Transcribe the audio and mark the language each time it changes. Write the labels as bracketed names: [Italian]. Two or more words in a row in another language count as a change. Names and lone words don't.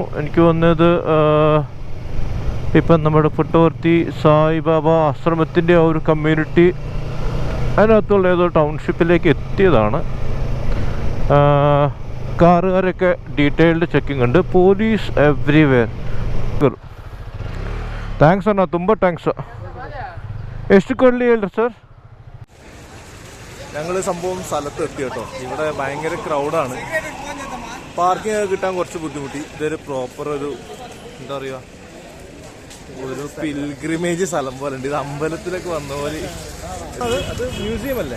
[Malayalam] എനിക്ക് വന്നത് ഇപ്പം നമ്മുടെ പുട്ടവർത്തി സായിബാബ ആശ്രമത്തിൻ്റെ ആ ഒരു കമ്മ്യൂണിറ്റി അതിനകത്തുള്ള ഏതോ ടൗൺഷിപ്പിലേക്ക് എത്തിയതാണ്. കാറുകാരൊക്കെ [English] detailed checking [Malayalam] ഉണ്ട്. [English] police everywhere. [Kannada] ಥ್ಯಾಂಕ್ಸ್ ಅಣ್ಣ, ತುಂಬ ಥ್ಯಾಂಕ್ಸ್. ಎಷ್ಟು ಕೊಡಲಿ ಹೇಳ್ರಿ ಸರ್? [Malayalam] ഞങ്ങൾ സംഭവം സ്ഥലത്ത് എത്തി കേട്ടോ. ഇവിടെ ഭയങ്കര ക്രൗഡാണ്. പാർക്കിംഗ് ഒക്കെ കിട്ടാൻ കുറച്ച് ബുദ്ധിമുട്ടി. ഇതൊരു പ്രോപ്പർ ഒരു എന്താ പറയുക, ഒരു പിൽഗ്രിമേജ് സ്ഥലം പോലെ ഉണ്ട്. ഇത് അമ്പലത്തിലൊക്കെ വന്ന പോലെ. അത് മ്യൂസിയം അല്ലേ?